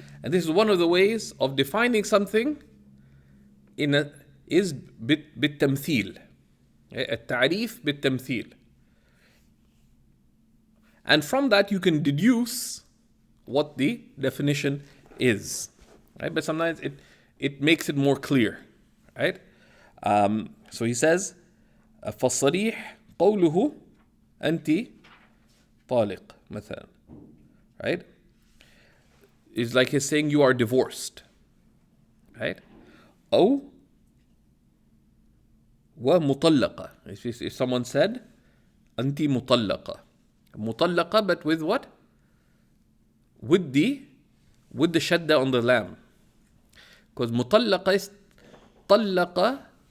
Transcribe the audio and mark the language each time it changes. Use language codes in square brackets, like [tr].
[en] And this is one of the ways of defining something is [ar] بالتمثيل, التعريف بالتمثيل. [en] And from that you can deduce what the definition is, right? But sometimes it makes it more clear, right? So he says, [ar] فالصريح قوله أنت طالق مثلا, right? [en] It's like he's saying you are divorced, right? [ar] أو ومطلقة. [en] If someone said [ar] أنت مطلقة, مطلقة, [en] but with what? With the shadda on the lam. Because مطلقة is طلق